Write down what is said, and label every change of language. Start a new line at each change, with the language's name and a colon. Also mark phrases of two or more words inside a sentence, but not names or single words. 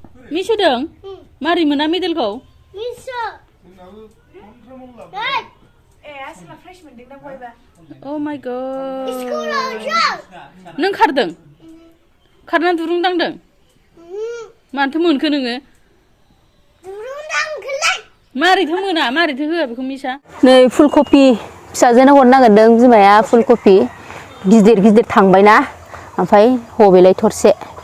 Bodo: मिसुदों मारै मोना मेडेलखौ मिसु
English: Oh my god
Bodo: नों खारदों खारना दुरुं दांदों मानोथो मोनखो नोङो मारैथो मोना मारैथो होआ बेखौ मिसा नै फुलकपि फिसाजोनो हरनो नागिरदों बिमाया फुलकपि गिदिर गिदिर थांबायना ओमफ्राय हबेलाय थरसे